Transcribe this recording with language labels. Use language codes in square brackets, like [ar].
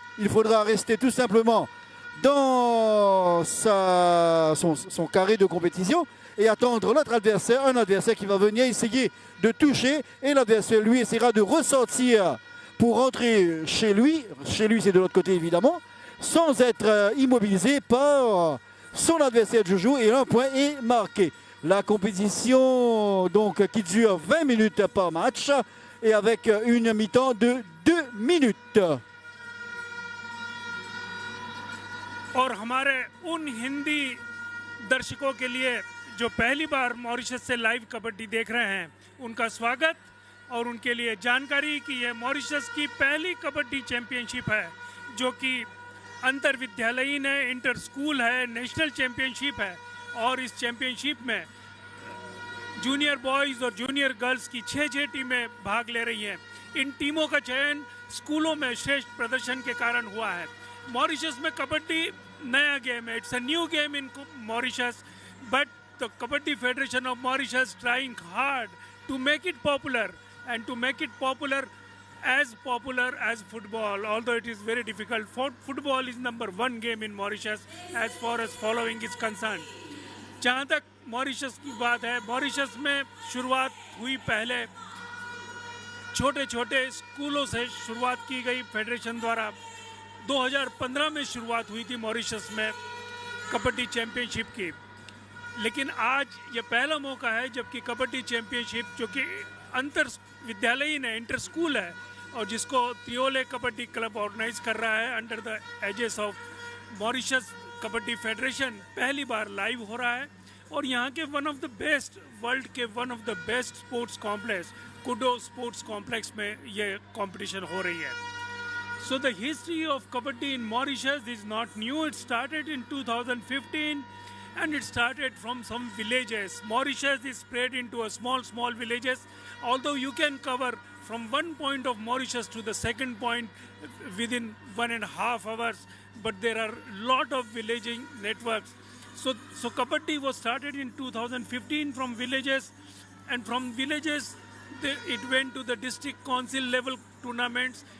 [fr] Il faudra rester tout simplement dans son carré de compétition et attendre l'autre adversaire, un adversaire qui va venir essayer de toucher et l'adversaire lui essaiera de ressortir pour rentrer chez lui c'est de l'autre côté évidemment, sans être immobilisé par son adversaire de joujou et un point est marqué. La compétition donc qui dure 20 minutes par match et avec une mi-temps de 2 minutes. [hi] और हमारे उन हिंदी दर्शकों के लिए जो पहली बार Mauritius से live kabaddi देख रहे हैं उनका स्वागत और उनके लिए जानकारी कि यह मॉरिशस की पहली कबड्डी चैंपियनशिप है जो कि अंतर विद्यालयीन है, इंटर स्कूल है, नेशनल चैंपियनशिप है और इस चैंपियनशिप में जूनियर बॉयज़ और जूनियर गर्ल्स की 6 टीमें भाग ले रही हैं। इन टीमों का चयन स्कूलों में श्रेष्ठ प्रदर्शन के कारण हुआ है। मॉरिशस में कबड्डी नया गेम है, [en] It's a new game in Mauritius, but the kabaddi federation of Mauritius trying hard to make it popular and to make it popular as football, although it is very difficult. Football is #1 game in Mauritius as far as following is concerned. [hi] जहाँ तक Mauritius की बात है, Mauritius में शुरुआत हुई पहले छोटे छोटे स्कूलों से शुरुआत की गई फेडरेशन द्वारा। 2015 में शुरुआत हुई थी मॉरिशस में कबड्डी चैंपियनशिप की, लेकिन आज ये पहला मौका है जबकि कबड्डी चैंपियनशिप जो कि अंतर विद्यालयीन है, इंटर स्कूल है और जिसको त्रियोले कबड्डी क्लब ऑर्गेनाइज कर रहा है [en] under the ages of Mauritius kabaddi federation, [hi] पहली बार लाइव हो रहा है। और यहाँ के [en] one of the best, [hi] world के one of the best sports complex kudo sports complex में ये कंपटीशन हो रही है। [en] So the history of kabaddi in Mauritius is not new, it started in 2015 and it started from some villages. Mauritius is spread into a small villages, although you can cover from one point of Mauritius to the second point within 1.5 hours, but there are lot of villaging networks. So Kabaddi was started in 2015 from villages, and from villages it went to the district council level tournaments.